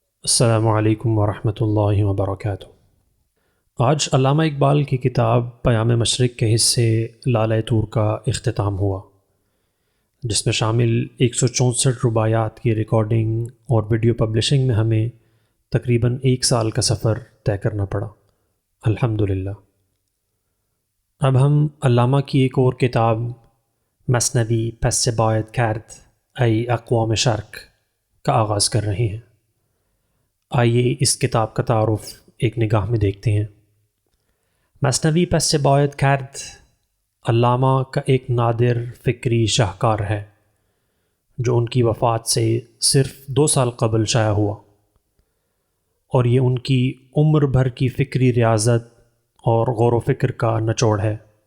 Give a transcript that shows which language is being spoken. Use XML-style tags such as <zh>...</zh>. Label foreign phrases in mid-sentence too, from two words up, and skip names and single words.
<ur>السلام علیکم ورحمۃ اللہ وبرکاتہ۔ آج علامہ اقبال کی کتاب پیام مشرق کے حصے لالۂ طور کا اختتام ہوا، جس میں شامل 164 رباعیات کی ریکارڈنگ اور ویڈیو پبلشنگ میں ہمیں تقریباً 1 سال کا سفر طے کرنا پڑا، الحمدللہ۔ اب ہم علامہ کی ایک اور کتاب مثنوی پس سے باید کرد ای اقوام شرق کا آغاز کر رہے ہیں۔ آئیے اس کتاب کا تعارف ایک نگاہ میں دیکھتے ہیں۔ مثنوی پس سے باید کرد علامہ کا ایک نادر فکری شاہکار ہے، جو ان کی وفات سے صرف 2 سال قبل شائع ہوا، اور یہ ان کی عمر بھر کی فکری ریاضت اور غور و فکر کا نچوڑ ہے۔</ur>